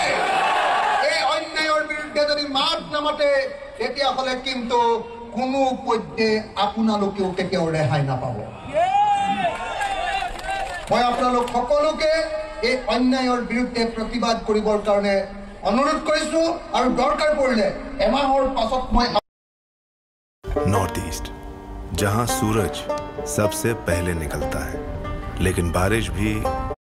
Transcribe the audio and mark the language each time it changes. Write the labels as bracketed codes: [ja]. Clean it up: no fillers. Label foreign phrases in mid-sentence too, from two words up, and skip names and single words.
[as] এই অন্যায়ৰ বিৰুদ্ধে যদি মাত নামাতে তেতিয়াহ'লে কিন্তু কোনো পধ্যে আপোনালোকেও কেতিয়াও ৰেহাই নাপাব। মই আপোনালোক সকলোকে এই অন্যায়ৰ বিৰুদ্ধে প্ৰতিবাদ কৰিবৰ কাৰণে অনুৰোধ কৰিছো আৰু দৰকাৰ পৰিলে এমাহৰ পাছত মই [hi] नॉर्थ ईस्ट, जहां सूरज सबसे पहले निकलता है, लेकिन बारिश भी